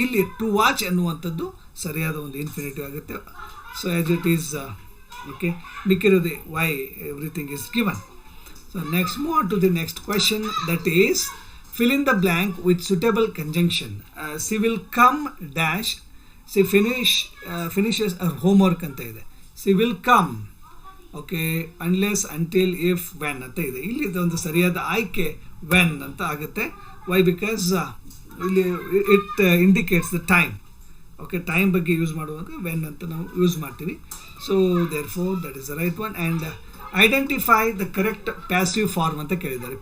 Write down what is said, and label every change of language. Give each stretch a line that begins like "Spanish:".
Kannada: ಇಲ್ಲಿ to watch ಅನ್ನುವಂಥದ್ದು ಸರಿಯಾದ ಒಂದು ಇನ್ಫಿನಿಟಿವ್ ಆಗುತ್ತೆ.
English: So as it is okay, ಮಿಕ್ಕಿರೋದು why everything is given. So next move on to the next question, that is fill in the blank with suitable conjunction. She will come dash, she finishes her homework
Kannada: ಅಂತ ಇದೆ.
English: She will come, okay, unless, until, if, when ಅಂತ ಇದೆ.
Kannada: ಇಲ್ಲಿ ಇದೊಂದು ಸರಿಯಾದ ಆಯ್ಕೆ when ಅಂತ ಆಗುತ್ತೆ. ವೈ?
English: Because ಇಲ್ಲಿ it indicates the time.
Kannada: Okay, time ಬಗ್ಗೆ ಯೂಸ್ ಮಾಡುವಾಗ when ಅಂತ ನಾವು ಯೂಸ್ ಮಾಡ್ತೀವಿ.
English: So therefore that is the right one. And identify the correct passive form
Kannada: ಅಂತ ಕೇಳಿದ್ದಾರೆ.